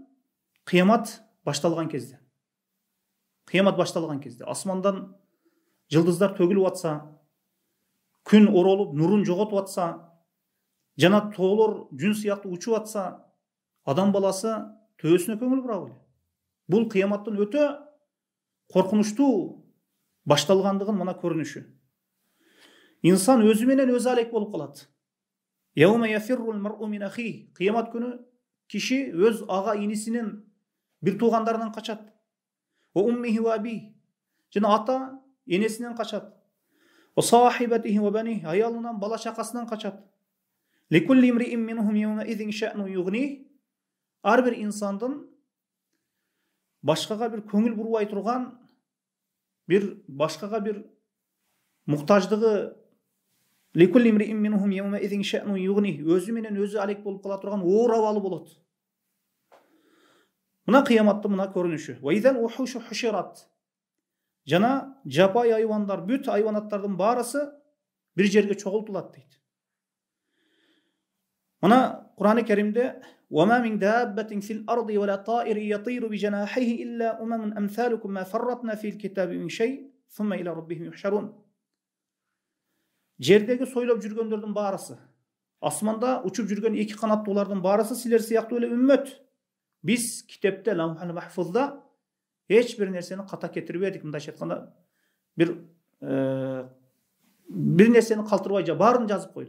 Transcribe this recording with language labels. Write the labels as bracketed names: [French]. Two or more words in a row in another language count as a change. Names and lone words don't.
[Kyrgyz] Кыямат башталган кезде. Кыямат башталган кезде асмандан жылдыздар төгүлүп атса, күн оролуп, нурун жоготуп атса, жана тоолор жүн сыяктуу учуп атса, адам баласы төөсүнө көңүл бура беле. Бул кыяматтын өтө коркунучтуу башталгандыгын мына көрүнүшү. Инсан өзү менен өзү алек болуп калат. [Arabic] يوم يفر المرء من أخيه. [Kyrgyz] Кыямат күнү киши өз ага инисинин бир туугандарынан качат. [Arabic] وأمه وأبيه. [Kyrgyz] Жана ата энесинен качат. [Arabic] وصاحبته وبنيه. [Kyrgyz] Аялынан, бала чакасынан качат. [Arabic] لكل امرئ منهم يومئذ شأن يغنيه. [Kyrgyz] Ар бир инсандын башкага бир көңүл бурбай турган, бир башкага бир муктаждыгы [Arabic] لكل امرئ منهم يومئذ شأن يغنيه. [Kyrgyz] Өзү менен өзү алек болуп кала турган оор абалы болот. Мына кыяматтын мына көрүнүшү. [Arabic] وإذا الوحوش حشرت. [Kyrgyz] Жана жапай айвандар, бүт айванаттардын баарысы бир жерге чогултулат дейт. Мына Кур'ан-ы Керимде [Arabic] وَمَا مِنْ دَابَّةٍ فِي الْأَرْضِ وَلَا طَائِرٍ يَطِيرُ بِجَنَاحَيْهِ إِلَّا أُمَمٌ أَمْثَالُكُم مَا فَرَّطْنَا فِي الْكِتَابِ مِنْ شَيْءٍ ثُمَّ إِلَى رَبِّهِمْ يُحْشَرُونَ. [Kyrgyz] Жердеги сойлоп жүргөндөрдүн баарысы, асманда учуп жүргөн эки канаттуулардын баарысы силер сыяктуу эле үммөт. Биз китепте Лаухул Махфузда эч бир нерсени ката кетирбедик. Мындайча айтканда бир нерсени калтырбай баарын жазып койдук.